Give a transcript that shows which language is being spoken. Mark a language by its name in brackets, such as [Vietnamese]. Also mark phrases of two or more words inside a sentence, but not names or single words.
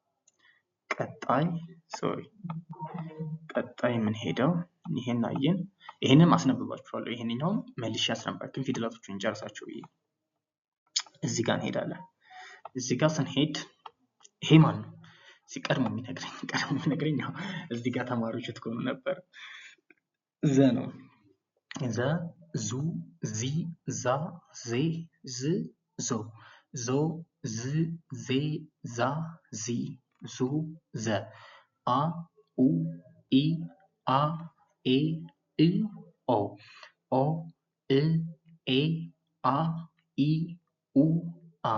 [Amharic] ቀጣይ የምንሄደው ይሄን አየን። ይሄንን አስነብባችኋለሁ። ይሄንኛው መልሼ አስነብባችሁ ፊደላቶቹን ጨርሳችሁ ብዬ እዚህ ጋር እንሄዳለን። እዚህ ጋር ስንሄድ ይሄ ማን ነው? ቀድሞ የሚነግረኝ እዚህ ጋር ተማሪዎች ትሆኑ ነበር። ዘ ነው። ዘ ዙ ዚ ዛ ዜ ዝ ዞ ዞ ዝ ዜ ዛ ዚ ዙ ዘ አ ኡ ኢ አ ኤ እ ኦ ኦ እ ኤ አ ኢ ኡ አ